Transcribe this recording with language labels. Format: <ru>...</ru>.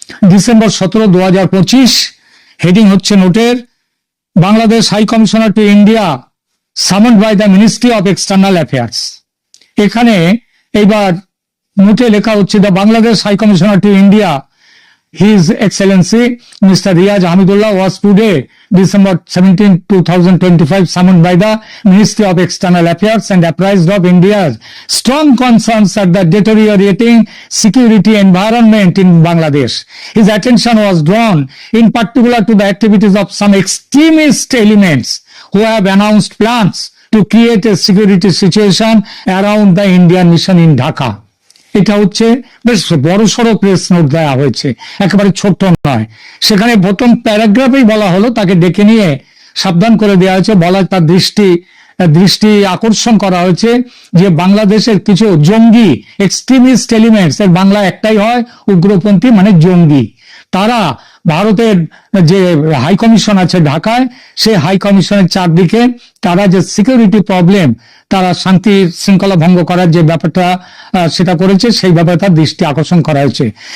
<bn>December 17, 2025, heading হচ্ছে নোটের,</bn> <en>Bangladesh high commissioner to India summoned by the Ministry of External Affairs.</en> <bn>এখানে এইবার নোটে লেখা হচ্ছে</bn> <en>The Bangladesh high commissioner to India His Excellency Mr. Riyaz Hamidullah was today, December 17, 2025, summoned by the Ministry of External Affairs and apprised of India's strong concerns at the deteriorating security environment in Bangladesh. His attention was drawn in particular to the activities of some extremist elements who have announced plans to create a security situation around the Indian mission in Dhaka.</en> <bn>এটা হচ্ছে বেশ বড় সড়ো press note দেওয়া হয়েছে, একেবারে ছোট নয়। সেখানে প্রথম প্যারাগ্রাফেই বলা হলো, তাকে ডেকে নিয়ে সাবধান করে দেওয়া হয়েছে, তার দৃষ্টি আকর্ষণ করা হয়েছে যে বাংলাদেশের কিছু জঙ্গি এক্সট্রিমিস্ট এলিমেন্টস, এর বাংলা একটাই হয় উগ্রপন্থী মানে জঙ্গি, তারা ভারতের যে হাই কমিশন আছে ঢাকায়, সেই হাই কমিশনের চারদিকে তারা যে সিকিউরিটি প্রবলেম, তারা শান্তি শৃঙ্খলা ভঙ্গ করার যে ব্যাপারটা সেটা করেছে, সেই ব্যাপারে তার দৃষ্টি আকর্ষণ করা হয়েছে।</bn>